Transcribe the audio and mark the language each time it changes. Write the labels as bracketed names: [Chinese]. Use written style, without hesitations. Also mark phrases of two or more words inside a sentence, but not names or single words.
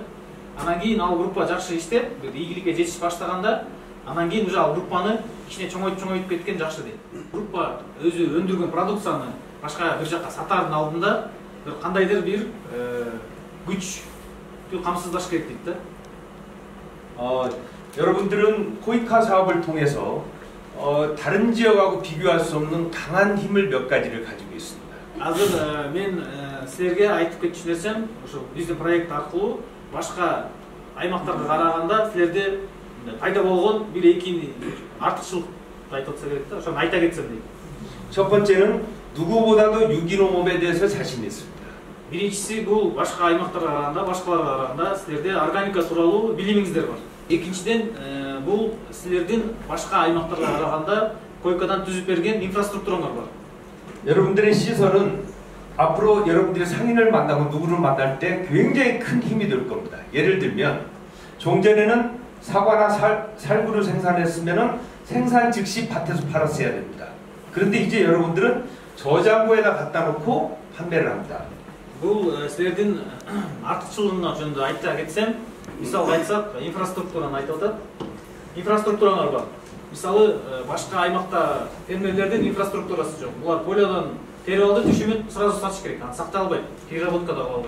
[Kyrgyz] Анан кийин ал группа жакшы иштеп, бир ийгиликке жетиш баштаганда, анан кийин уже ал группаны кичине чоңойтуп кеткен жакшы дейт. Группа өзү өндүргөн продукцияны башка бир жакка сатардын алдында бир кандайдыр бир күч камсыздаш керек дейт да. [Korean] 여러분들은 코이카 사업을 통해서 다른 지역하고 비교할 수 없는 강한 힘을 몇 가지를 가지고 있습니다. [Kyrgyz] Азыр мен силерге айтып кетчү нерсем, ошо биздин проект аркылуу башка аймактарга караганда силерде пайда болгон бир эки артыкчылык айтып атса керек да. Ошону айта кетсем дейт. [Korean] 첫 번째는 누구보다도 유기농 몸에 대해서 자신 있습니다. [Kyrgyz] Биринчиси бул башка аймактарга караганда, башкаларга караганда силерде органика тууралуу билимиңиздер бар. Экинчиден бул силердин башка аймактарга караганда койкадан түзүп берген инфраструктураңар бар. [Korean] 여러분들의 시설은 앞으로 여러분들이 상인을 만나고 누구를 만날 때 굉장히 큰 힘이 될 겁니다. 예를 들면 종전에는 사과나 살구를 생산했으면 생산 즉시 밭에서 팔았어야 됩니다. 그런데 이제 여러분들은 저장고에다 갖다 놓고 판매를 합니다. [Kyrgyz] Бул силердин артыкчылыгына жөнүндө айта кетсем, мисалы айтсак, инфраструктураны айтып атат. Инфраструктураңар бар. Мисалы башка аймакта фермерлердин инфраструктурасы жок. Булар полёдон терип алды, түшүмүн сразу сатыш керек. Аны сактай албайт, переработка да кыла албайт.